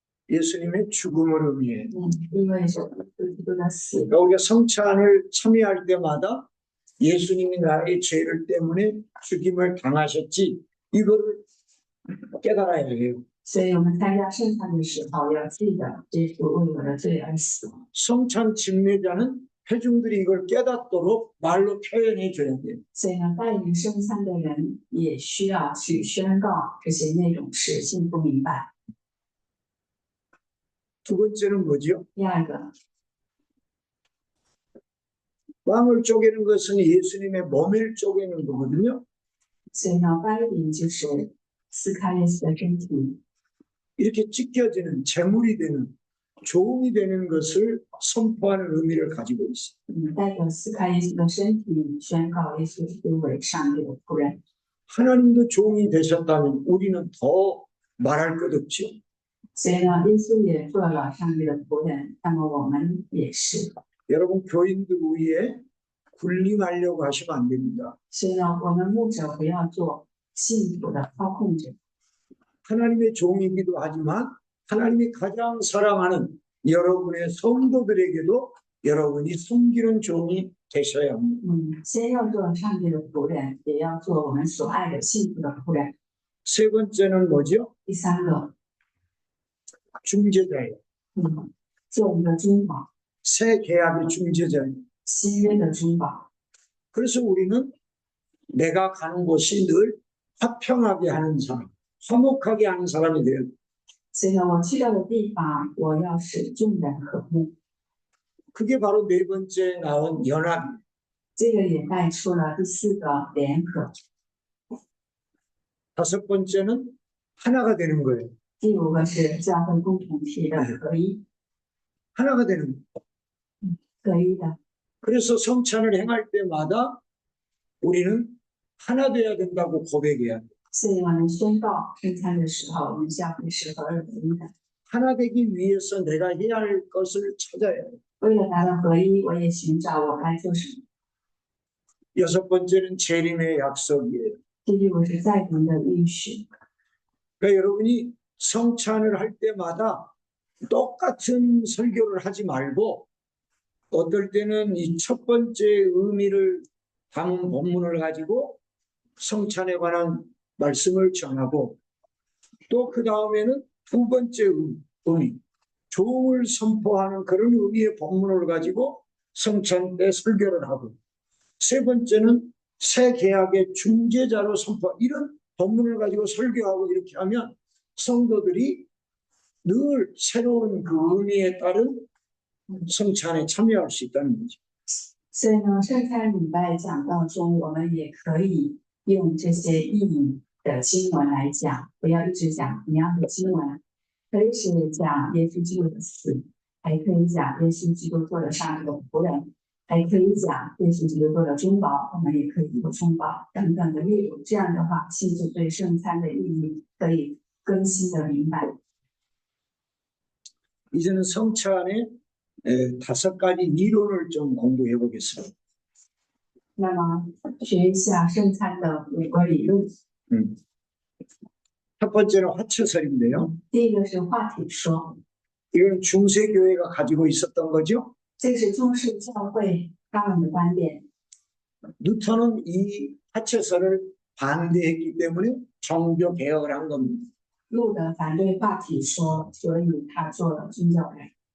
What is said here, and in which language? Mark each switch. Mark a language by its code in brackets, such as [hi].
[ko] 예수님의 죽음을 의미해요. [zh] 第一位是基督的死。 [ko] 그러니까 우리가 성찬을 참여할 때마다 예수님이 나의 죄를 때문에 죽임을 당하셨지 이거를 깨달아야 해요. [zh] 所以我们参加圣餐的时候要记得，耶稣为我的罪而死。 [ko] 성찬 집례자는 회중들이 이걸 깨닫도록 말로 표현해 줘야 돼요. [zh] 所以呢，带领圣餐的人也需要去宣告这些内容是信不明白。 [ko] 두 번째는 뭐죠? [zh] 第二个， [ko] 빵을 쪼개는 것은 예수님의 몸을 쪼개는 거거든요. [zh] 所以呢，掰饼就是撕开耶稣的身体。 [ko] 이렇게 찢겨지는 재물이 되는 종이 되는 것을 선포하는 의미를 가지고 있어요. [zh] 代表撕开耶稣的身体，宣告耶稣基督为上帝的仆人。 [ko] 하나님도 종이 되셨다면 우리는 더 말할 것 없죠. [zh] 所以呢，耶稣也做了上帝的仆人，那么我们也是。 [ko] 여러분 교인들 위에 군림하려고 하시면 안 됩니다. [zh] 所以呢，我们牧者不要做信徒的操控者。 [ko] 하나님의 종이기도 하지만 하나님이 가장 사랑하는 여러분의 성도들에게도 여러분이 섬기는 종이 되셔야 합니다. [zh] 先要做上帝的仆人，也要做我们所爱的信徒的仆人。 [ko] 세 번째는 뭐죠? [zh] 第三个， [ko] 중재자예요. [zh] 做一个中保， [ko] 새 계약의 중재자예요. [zh] 新约的中保。 [ko] 그래서 우리는 내가 가는 곳이 늘 화평하게 하는 사람, 화목하게 하는 사람이 돼요. [zh] 所以呢，我去到的地方，我要使众人和睦。 [ko] 그게 바로 네 번째 나온 연합이에요. [zh] 这个也带出了第四个联合。 [ko] 다섯 번째는 하나가 되는 거예요. [zh] 第五个是教会共同体的合一， [ko] 하나가 되는 거예요. [zh] 合一的。 [ko] 그래서 성찬을 행할 때마다 우리는 하나 돼야 된다고 고백해야 돼요. [zh] 所以我们宣告圣餐的时候，我们教会是合而为一的。 [ko] 하나 되기 위해서 내가 해야 할 것을 찾아야 해요. [zh] 为了达到合一，我也寻找我该做什么。 [ko] 여섯 번째는 재림의 약속이에요. [zh] 第六是再临的应许。 [ko] 그러니까 여러분이 성찬을 할 때마다 똑같은 설교를 하지 말고 어떨 때는 이 첫 번째 의미를 담은 본문을 가지고 성찬에 관한 말씀을 전하고 또 그 다음에는 두 번째 의미, 종을 선포하는 그런 의미의 본문을 가지고 성찬 때 설교를 하고 세 번째는 새 계약의 중재자로 선포 이런 본문을 가지고 설교하고 이렇게 하면 성도들이 늘 새로운 그 의미에 따른 성찬에 참여할 수 있다는 거죠. [zh] 所以呢，圣餐礼拜讲道中，我们也可以用这些意义的经文来讲，不要一直讲同样的经文，可以是讲耶稣基督的死，还可以讲耶稣基督做了上帝的仆人，还可以讲耶稣基督做了中保，我们也可以有中保等等的例如。这样的话，信徒对圣餐的意义可以更新的明白。 [ko] 이제는 성찬의 5가지 이론을 좀 공부해 보겠습니다. [zh] 那么，学一下圣餐的5个理论。 [ko] 첫 번째는 화채설인데요. [zh] 第一个是话题说， [ko] 이건 중세교회가 가지고 있었던 거죠. [zh] 这个是中世教会他们的观点。 [ko] 루터는 이 화채설을 반대했기 때문에 종교 개혁을 한 겁니다. [zh] 路德反对话题说，所以他做了宗教改革。